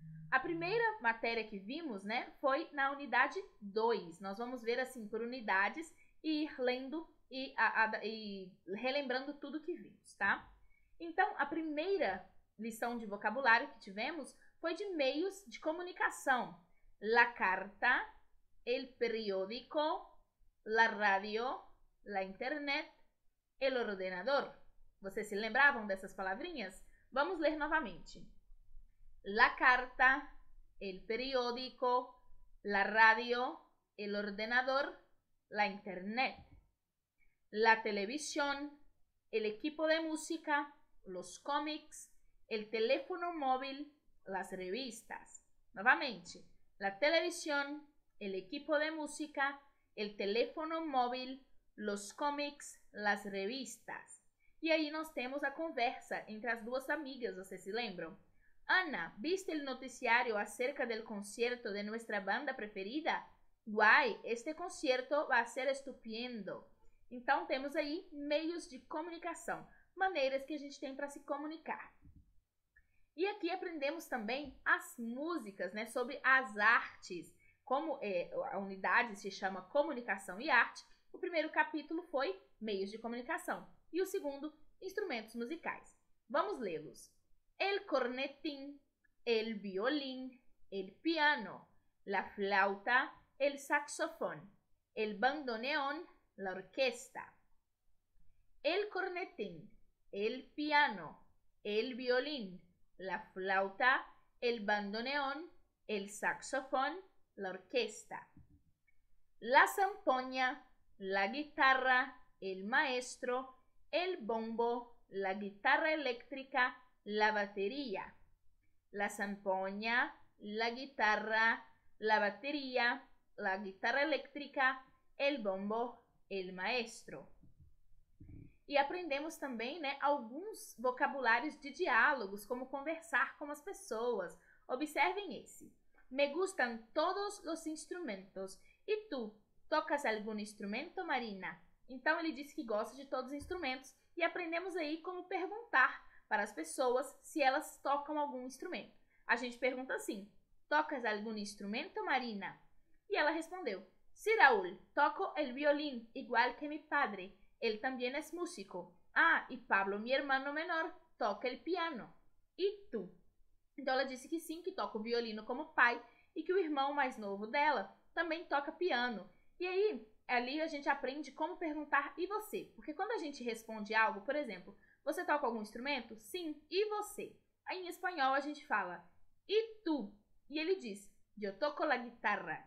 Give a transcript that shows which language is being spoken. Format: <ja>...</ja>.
<pt>A primeira matéria que vimos, foi na unidade 2. Nós vamos ver assim por unidades e ir lendo e relembrando tudo que vimos, tá? Então, a primeira lição de vocabulário que tivemos foi de meios de comunicação.</pt> <es>La carta, el periódico, la radio, la internet, el ordenador.</es> <pt>Vocês se lembravam dessas palavrinhas? Vamos ler novamente.</pt> <es>La carta, el periódico, la radio, el ordenador, la internet. La televisión, el equipo de música, los cómics, el teléfono móvil, las revistas. Novamente, la televisión, el equipo de música, el teléfono móvil, los cómics, las revistas.</es> <pt>E aí nós temos a conversa entre as 2 amigas, vocês se lembram?</pt> <es>Ana, ¿viste el noticiario acerca del concierto de nuestra banda preferida? Guay, este concierto va a ser estupendo.</es> <pt>Então temos aí meios de comunicação, maneiras que a gente tem para se comunicar. E aqui aprendemos também as músicas, sobre as artes. Como a unidade se chama Comunicação e Arte, o primeiro capítulo foi Meios de Comunicação e o segundo, Instrumentos Musicais. Vamos lê-los.</pt> <es>El cornetín, el violín, el piano, la flauta, el saxofón, el bandoneón, la orquesta. El cornetín, el piano, el violín, la flauta, el bandoneón, el saxofón, la orquesta. La zampoña, la guitarra, el maestro, el bombo, la guitarra eléctrica, la batería. La zampoña, la guitarra, la batería, la guitarra eléctrica, el bombo, el maestro.</es> <pt>E aprendemos também, alguns vocabulários de diálogos, como conversar com as pessoas. Observem esse.</pt> <es>Me gustan todos los instrumentos.</es> <pt>E tu, tocas algum instrumento, Marina? Então, ele disse que gosta de todos os instrumentos e aprendemos aí como perguntar para as pessoas se elas tocam algum instrumento. A gente pergunta assim, tocas algum instrumento, Marina? E ela respondeu,</pt> <es>sí, Raúl, toco el violín, igual que mi padre. Él también es músico. Ah, y Pablo, mi hermano menor, toca el piano.</es> <pt>E tu? Então ela disse que sim, que toca o violino como pai e que o irmão mais novo dela também toca piano. E aí, ali a gente aprende como perguntar e você? Porque quando a gente responde algo, por exemplo, você toca algum instrumento? Sim. E você? Aí em espanhol a gente fala, e tu? E ele diz, eu toco la guitarra.</pt>